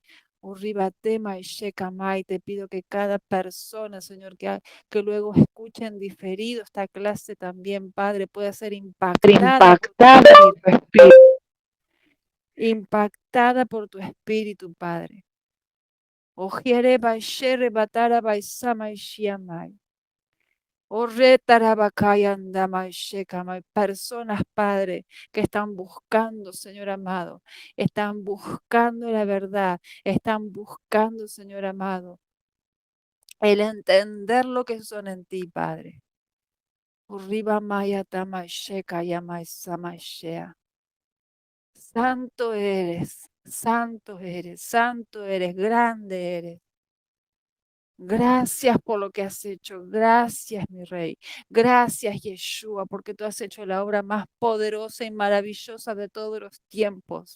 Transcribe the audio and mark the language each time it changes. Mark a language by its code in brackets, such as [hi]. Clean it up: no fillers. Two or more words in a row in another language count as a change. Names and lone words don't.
[es] Urriba Tema y Sheka May, te pido que cada persona, Señor, que luego escuchen diferido esta clase también, Padre, pueda ser impactada por tu Impactada por espíritu. tu espíritu. Impactada por tu espíritu, Padre. Ojiere baishere batara baisama ishiamai. Personas, Padre, que están buscando, Señor amado, están buscando la verdad, están buscando, Señor amado, el entender lo que son en ti, Padre. Urriba maya tamasheka yamai samashea. Santo eres, santo eres, santo eres, grande eres. Gracias por lo que has hecho. Gracias, mi Rey. Gracias, Yeshua, porque tú has hecho la obra más poderosa y maravillosa de todos los tiempos.